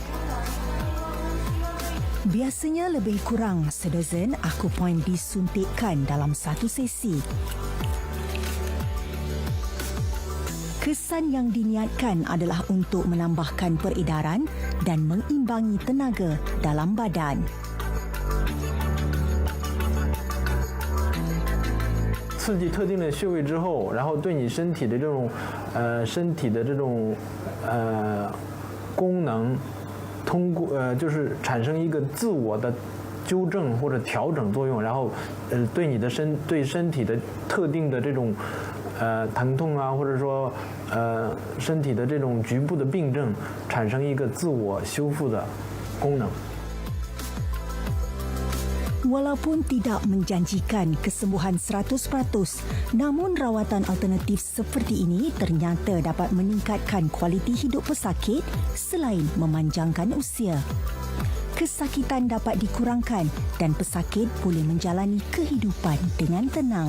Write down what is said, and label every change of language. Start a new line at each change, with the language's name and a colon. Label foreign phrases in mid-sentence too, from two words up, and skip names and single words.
Malay: Biasanya lebih kurang sedozen akupoint disuntikkan dalam satu sesi. Kesan yang diniatkan adalah untuk menambahkan peredaran dan mengimbangi tenaga dalam badan.
Chinese: 刺激特定的穴位之后，然后对你身体的这种功能，通过就是产生一个自我的纠正或者调整作用，然后对你的身体的特定的这种疼痛啊，或者说身体的这种局部的病症产生一个自我修复的功能。
Malay: Walaupun tidak menjanjikan kesembuhan 100%, namun rawatan alternatif seperti ini ternyata dapat meningkatkan kualiti hidup pesakit selain memanjangkan usia. Kesakitan dapat dikurangkan dan pesakit boleh menjalani kehidupan dengan tenang.